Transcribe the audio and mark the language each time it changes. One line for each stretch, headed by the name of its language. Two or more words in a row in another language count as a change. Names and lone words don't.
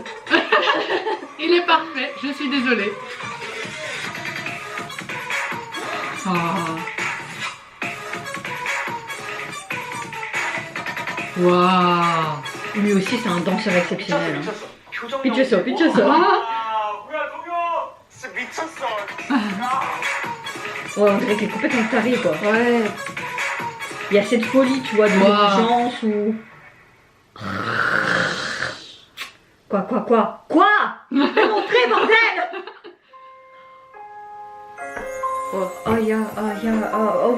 French: Il est parfait, je suis désolée. Oh. Waouh. Lui aussi, c'est un danseur exceptionnel. Hein. Pichusou. Ah.
Korean: 진짜 미쳤어.
French: Ouais, on dirait qu'il est complètement taré, quoi. Ouais. Il y a cette folie, tu vois, de Wow. l'urgence ou. Quoi? Fais montrer, bordel! Oh, oh.